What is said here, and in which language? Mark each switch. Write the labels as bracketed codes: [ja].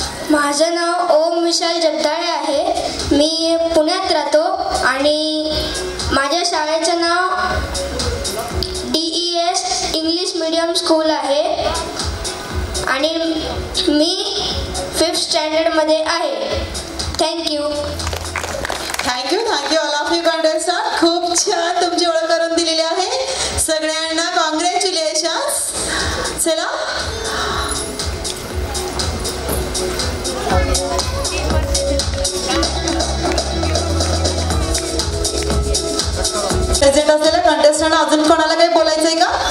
[mr] माझं नाव ओम विशाल जगदाळे आहे. मी पुण्यात राहतो आणि माझ्या शाळेचं नाव DES इंग्लिश मीडियम स्कूल आहे आणि मी 5th स्टँडर्डमध्ये आहे. [en] Thank you. Thank you all of you contestant. [mr] खूप छान तुमची ओळख करून दिलेली आहे. सगळ्यांना कॉंग्रॅच्युलेशन्स. चला प्रेझेंट असलेल्या कंटेस्टंट अजून कोणाला काही बोलायचंय का?